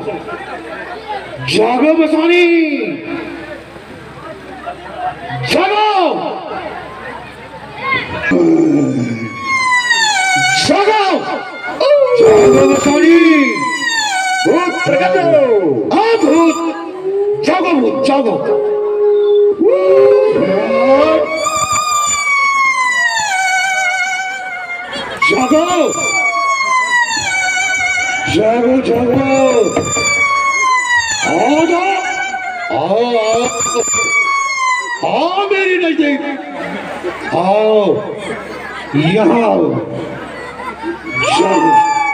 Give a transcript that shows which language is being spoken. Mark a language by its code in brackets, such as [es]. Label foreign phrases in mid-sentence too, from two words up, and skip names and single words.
[hi] जागो मसानी, जागो जागो जागो मसानी। भूत प्रकट हो। हाँ भूत, जागो भूत जागो। जागो जागो जागो, आओ जाओ, आओ आओ मेरी नजदीक आओ, यहाँ आओ, जागो